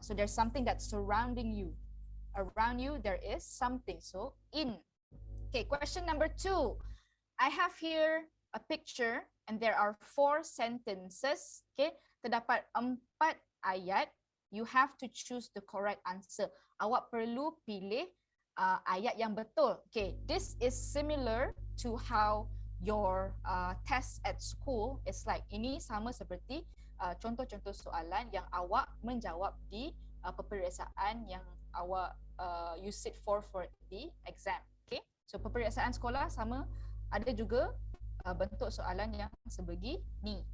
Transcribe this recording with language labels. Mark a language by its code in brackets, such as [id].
[en] So there's something that's surrounding you. Around you, there is something. So in. Okay, question number 2. I have here a picture and there are 4 sentences. Okay, [ms] terdapat 4 ayat. [en] You have to choose the correct answer. [ms] Awak perlu pilih ayat yang betul. [en] Okay, this is similar to how your test at school is like. [ms] Ini sama seperti contoh-contoh soalan yang awak menjawab di peperiksaan yang awak [en] you sit for the exam. [ms] Okay, so peperiksaan sekolah sama, ada juga bentuk soalan yang sebegini.